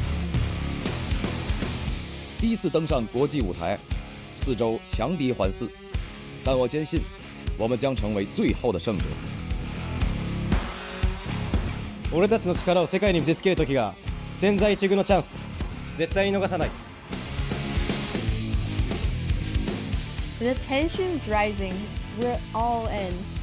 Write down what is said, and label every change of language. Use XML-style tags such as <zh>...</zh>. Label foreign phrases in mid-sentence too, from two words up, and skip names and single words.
<zh>第一次登上国际舞台，4周强敌环伺，但我坚信，我们将成为最后的胜者。</zh> <ja>俺たちの力を世界に見せつける時が千載一遇のチャンス、絶対に逃さない。</ja> <en>The tension's rising. We're all in.</en>